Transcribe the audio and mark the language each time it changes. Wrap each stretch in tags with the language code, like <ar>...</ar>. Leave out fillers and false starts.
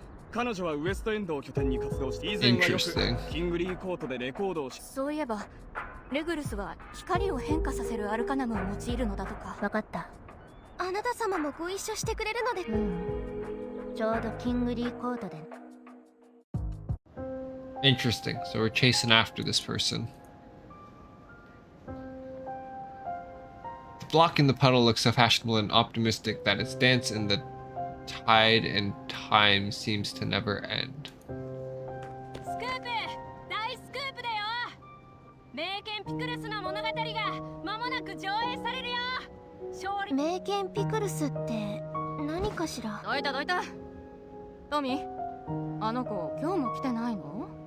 <ja>彼女はウエストエンドを拠点に活動して、以前はよくキングリーコートでレコードをし。そういえばレグルスは光を変化させるアルカナムを用いるのだとか。分かった。あなた様もご一緒してくれるので。ちょうどキングリーコートで。</ja> <en>Interesting. So we're chasing after this person. The block in the puddle looks so fashionable and optimistic that its dance in the tide and time seems to never end.</en> <ja>スクープ、大スクープだよ。名犬ピクルスの物語が間もなく上映されるよ。勝利。名犬ピクルスって何かしら。どいたどいた。トミー、あの子今日も来てないの？</ja>